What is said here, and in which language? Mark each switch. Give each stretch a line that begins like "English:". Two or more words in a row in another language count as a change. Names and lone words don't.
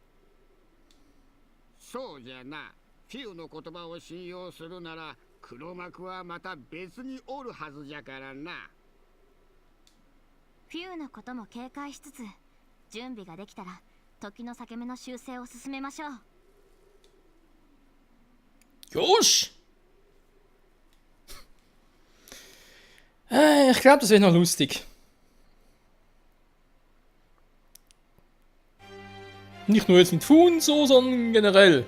Japanese: そうじゃな。フィウの言葉を信用するなら黒幕はまた別におるはずじゃからな。フィウのことも警戒しつつ、準備ができたら時の裂け目の修正を進めましょう。
German: Josh! Ich glaube, das wird noch lustig. Nicht nur jetzt mit Fu und so, sondern generell.